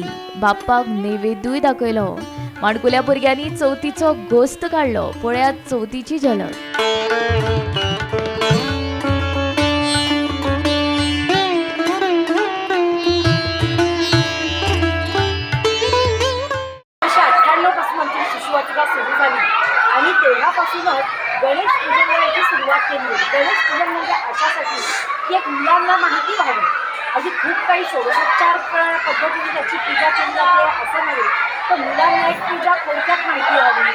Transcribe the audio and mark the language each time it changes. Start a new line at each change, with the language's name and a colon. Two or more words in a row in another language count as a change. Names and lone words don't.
Konkani: बाप्पाक नैवेद्यूय दाखयलो. माणकुल्या भुरग्यांनी चवथीचो घोस्त काडलो. पळयात चवथीची झलक.
Marathi: शिशुवाटिका सुरू झाली आणि तेव्हापासूनच गणेश पूजनाची सुरुवात केली. गणेश पूजन म्हणजे अशासाठी की एक मुलांना माहिती व्हावी. अशी खूप काही षोडशोपचार पद्धतीने त्याची पूजा केली जाते असं नव्हे, तर मुलांना एक पूजा थोडक्यात माहिती व्हावी.